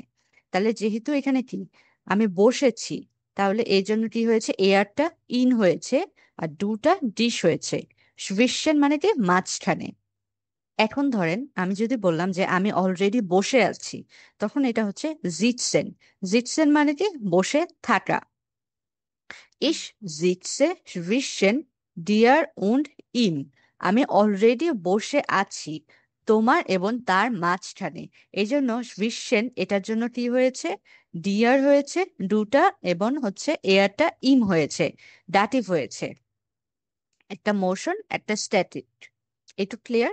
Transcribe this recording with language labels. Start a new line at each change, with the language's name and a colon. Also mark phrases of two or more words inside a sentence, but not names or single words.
Bangla: তাহলে যেহেতু এখানে কি আমি বসেছি, তাহলে এই জন্য কি হয়েছে, এয়ারটা ইন হয়েছে আর দুটা ডিশ হয়েছে। zwischen মানে কি মাঝখানে। এখন ধরেন আমি যদি বললাম যে আমি অলরেডি বসে আছি, তখন এটা হচ্ছে জিটসেন। জিটসেন মানে কি বসে থাকা।
German: Ich sitze zwischen dir und ihm,
Bangla: আমি অলরেডি বসে আছি তোমার এবং তার মাঝখানে। এই জন্য zwischen এটার জন্য কি হয়েছে, ডিয়ার হয়েছে দুটা, এবং হচ্ছে এয়ারটা ইম হয়েছে, ডাটিভ হয়েছে। একটা মোশন একটা স্ট্যাটিক। একটু ক্লিয়ার?